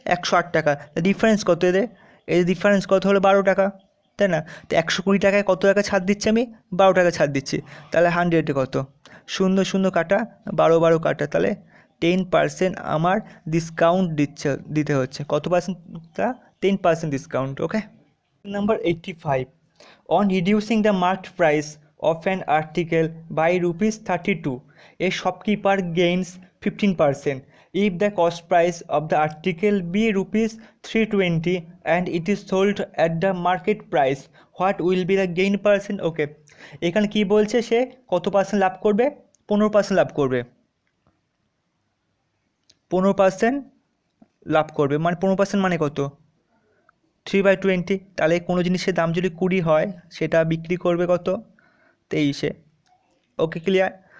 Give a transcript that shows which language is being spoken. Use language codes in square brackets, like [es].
[bn] 108 টাকা। ডিফারেন্স কত এদের? এই ডিফারেন্স কত হলো? 12 টাকা, তাই না? তো 120 টাকায় কত টাকা ছাড় দিচ্ছি আমি? 12 টাকা ছাড় দিচ্ছি। তাহলে 100-এ কত? 0 0 কাটা, 12 12 কাটা, তাহলে 10% আমার ডিসকাউন্ট দিতে হচ্ছে। কত পার্সেন্টটা? 10% discount. Okay? [en] Number 85. On reducing the marked price of an article by ₹32, a shopkeeper gains 15%. If the cost price of the article be ₹320 and it is sold at the market price, what will be the gain percent? [bn] Okay, এখানে কি বলছে? সে কত percent লাভ করবে? 15% লাভ করবে। 15% লাভ করবে, মানে 15% মানে কত? 3/20। তাহলে কোনো জিনিসের দাম যদি 20 হয়, সেটা বিক্রি করবে কত? 23-এ। ওকে, ক্লিয়ার?